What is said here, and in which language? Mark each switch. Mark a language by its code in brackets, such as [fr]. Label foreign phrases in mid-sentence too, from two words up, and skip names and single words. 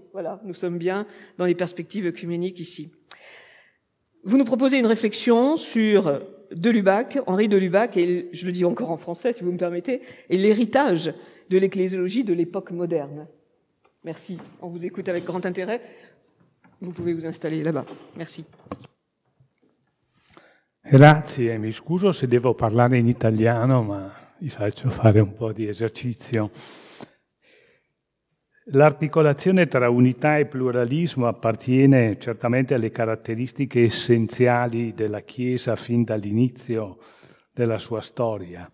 [fr] Voilà, nous sommes bien dans les perspectives œcuméniques ici. Vous nous proposez une réflexion sur de Lubac, Henri de Lubac, et je le dis encore en français, si vous me permettez, et l'héritage de l'ecclésiologie de l'époque moderne. Merci. On vous écoute avec grand intérêt. Vous pouvez vous installer là-bas. Merci. [it] Grazie, mi scuso se devo parlare in italiano, ma vi faccio fare un po' di esercizio. L'articolazione tra unità e pluralismo appartiene certamente alle caratteristiche essenziali della Chiesa fin dall'inizio della sua storia.